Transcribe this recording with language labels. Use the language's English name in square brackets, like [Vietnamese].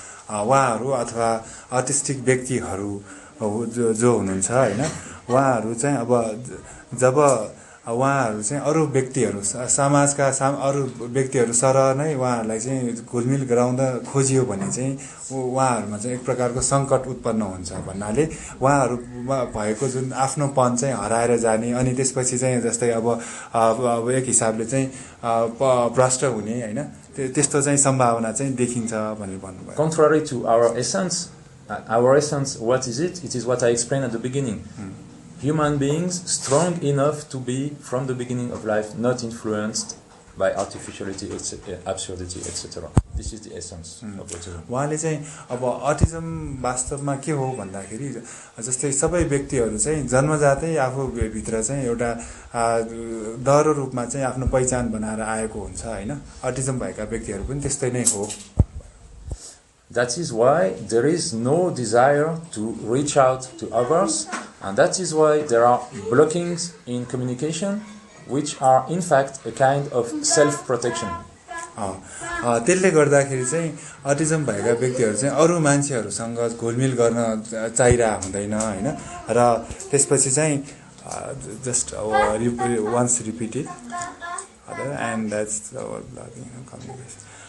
[Nepali] उहाँहरू अथवा अटिस्टिक व्यक्तिहरू जो हुनुहुन्छ हैन उहाँहरू चाहिँ अब जब उहाँहरू चाहिँ अरू व्यक्तिहरू समाजका अरू व्यक्तिहरू सरह नै उहाँहरूलाई चाहिँ घुलमिल गराउँदा खोजियो भने चाहिँ उहाँहरूमा चाहिँ एक प्रकारको सङ्कट उत्पन्न हुन्छ भन्नाले उहाँहरूमा भएको जुन आफ्नोपन चाहिँ हराएर जाने अनि त्यसपछि चाहिँ जस्तै अब एक हिसाबले चाहिँ भ्रष्ट हुने हैन त्यस्तो चाहिँ सम्भावना चाहिँ देखिन्छ भनेर भन्नुभयो. [English] Contrary to our essence, what is it? It is what I explained at the beginning. Human beings strong enough to be from the beginning of life not influenced by artificiality, absurdity, etc. This is the essence of autism. [Nepali] उहाँले चाहिँ अब autism वास्तवमा के हो भन्दाखेरि जस्तै सबै व्यक्तिहरू चाहिँ जन्मजातै आफू भित्र चाहिँ एउटा दह्रो रूपमा चाहिँ आफ्नो पहिचान बनाएर आएको हुन्छ हैन अटिजम भएका व्यक्तिहरू पनि त्यस्तै नै हो. [English] That is why there is no desire to reach out to others, and that is why there are blockings in communication, which are in fact a kind of self-protection. [Nepali] त्यसले गर्दाखेरि चाहिँ अटिजम भएका व्यक्तिहरू चाहिँ अरू मान्छेहरूसँग घुलमिल गर्न चाहिरहेको हुँदैन हैन र त्यसपछि चाहिँ [English] just once repeated and that's our communication.